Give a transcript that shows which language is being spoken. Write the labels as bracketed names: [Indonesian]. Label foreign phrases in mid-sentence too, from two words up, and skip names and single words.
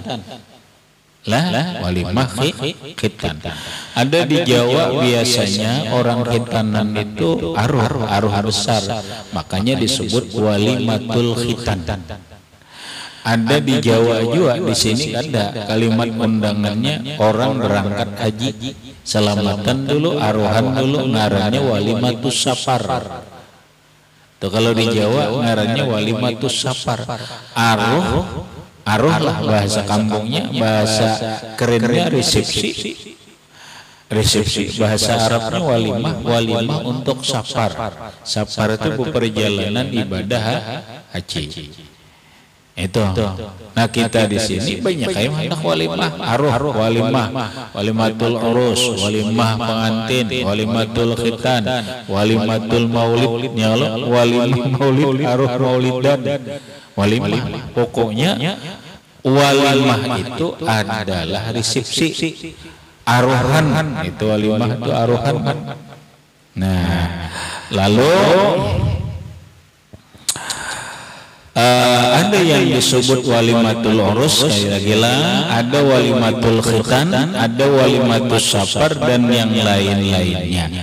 [Indonesian] Lah walimah khitan. [Banjar] Ada di Jawa biasanya orang khitanan itu aruh besar, makanya disebut walimatul khitan. Ada di Jawa juga, di sini ada kalimat undangannya orang berangkat haji, selamatan dulu, aruhan dulu, ngarannya walimatus safar. Tuh kalau di Jawa ngarannya walimatus safar. Aruh lah bahasa kampungnya, bahasa kerennya resepsi. [Indonesian] Bahasa Arabnya walimah untuk safar. Safar itu perjalanan ibadah haji. [Banjar] Itu. Nah kita di sini banyak kayak hendak walimah, aruh walimah, walimatul urus, walimah pengantin, walimatul khitan, walimatul maulid, nyalo walimah maulid, aruh maulidan, walimah. [Indonesian] Pokoknya walimah itu adalah resepsi, aruhan, itu walimah itu aruhan. Nah lalu ada yang disebut walimatul urus, ada walimatul khitan, ada walimatul safar, dan yang lain-lainnya.